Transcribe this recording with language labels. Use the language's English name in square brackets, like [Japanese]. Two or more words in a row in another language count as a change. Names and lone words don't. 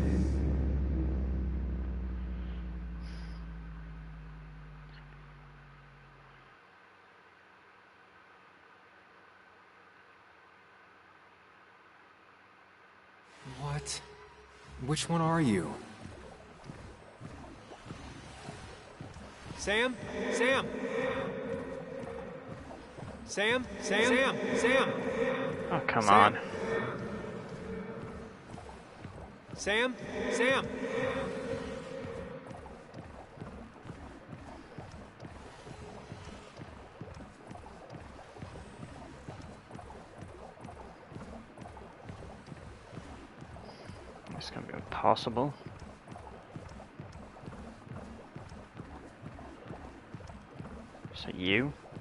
[English] What? Which one are you? Sam? Sam? Sam? Sam? Sam? Sam? Oh, come Sam? on. Sam? Sam? It's gonna be impossible. Is it you?